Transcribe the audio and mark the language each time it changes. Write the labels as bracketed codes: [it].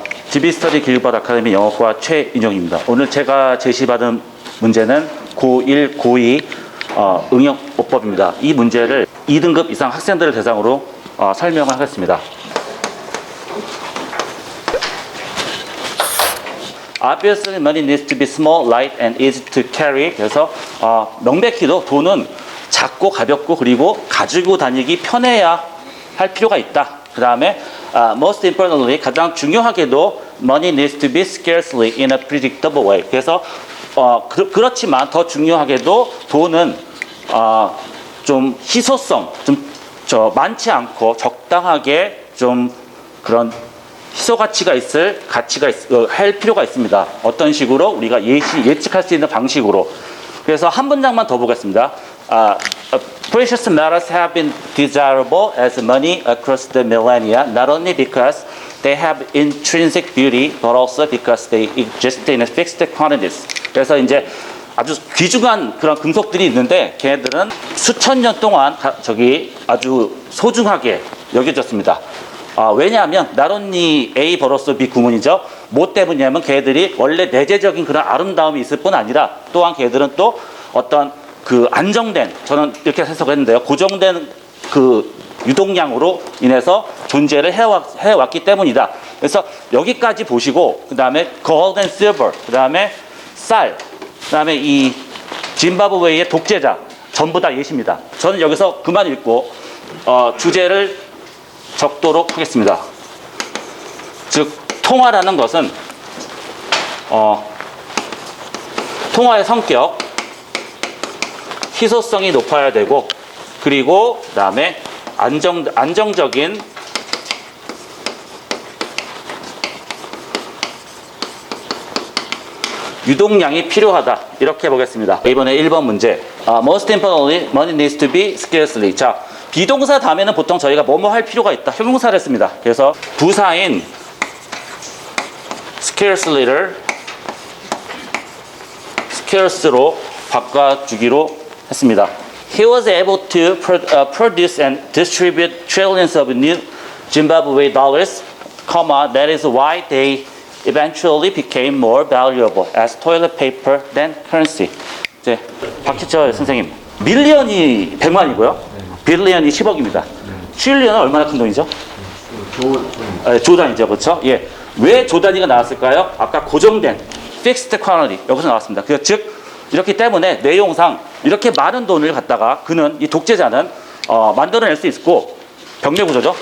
[ko] DB 스터디 교육받 아카데미 영어과 최인용입니다. 오늘 제가 제시받은 문제는 고1, 고2 응용어법입니다. 이 문제를 2등급 이상 학생들을 대상으로 설명을 하겠습니다. [en] Obviously, money needs to be small, light, and easy to carry. [ko] 그래서 명백히도 돈은 작고 가볍고 그리고 가지고 다니기 편해야 할 필요가 있다. 그 다음에 [en] most importantly, [ko] 가장 중요하게도 [en] money needs to be scarcely in a predictable way. [ko] 그래서 그렇지만 더 중요하게도 돈은 좀 희소성, 좀 많지 않고 적당하게 좀 그런 희소 가치가 할 필요가 있습니다. 어떤 식으로 우리가 예측할 수 있는 방식으로. 그래서 한 문장만 더 보겠습니다. [en] Precious metals have been desirable as money across the millennia, not only because they have intrinsic beauty, but also because they exist in fixed quantities. [ko] 그래서 이제 아주 귀중한 그런 금속들이 있는데 걔네들은 수천 년 동안 아주 소중하게 여겨졌습니다. 왜냐하면 not only A 벌어서 B 구문이죠. 뭐 때문이냐면 걔들이 원래 내재적인 그런 아름다움이 있을 뿐 아니라 또한 걔들은 또 어떤 그 안정된, 저는 이렇게 해석을 했는데요. 고정된 그 유동량으로 인해서 존재를 해왔기 때문이다. 그래서 여기까지 보시고 그 다음에 [en] gold and silver, [ko] 그 다음에 쌀, 그 다음에 이 짐바브웨이의 독재자 전부 다 예시입니다. 저는 여기서 그만 읽고 주제를 적도록 하겠습니다. 즉 통화라는 것은 통화의 성격, 희소성이 높아야 되고 그리고 그 다음에 안정적인 유동량이 필요하다. 이렇게 보겠습니다. 이번에 1번 문제. [en] Most importantly, money needs to be scarcely. [ko] 자, 비동사 다음에는 보통 저희가 뭐뭐 할 필요가 있다. 형용사를 했습니다. 그래서 부사인 scarcely를 scarce로 바꿔주기로 했습니다. [en] He was able to produce and distribute trillions of new Zimbabwe dollars, that is why they eventually became more valuable as toilet paper than currency. [ko] 이제 박지철 선생님, 밀리언이 100만이고요. 빌리언이 10억입니다. 트릴리언은 얼마나 큰 돈이죠? 조단위죠, 그렇죠? 예. 왜 조단위가 나왔을까요? 아까 고정된 fixed quantity 여기서 나왔습니다. 즉 이렇기 때문에 내용상 이렇게 많은 돈을 갖다가 이 독재자는 만들어낼 수 있고 병렬 구조죠.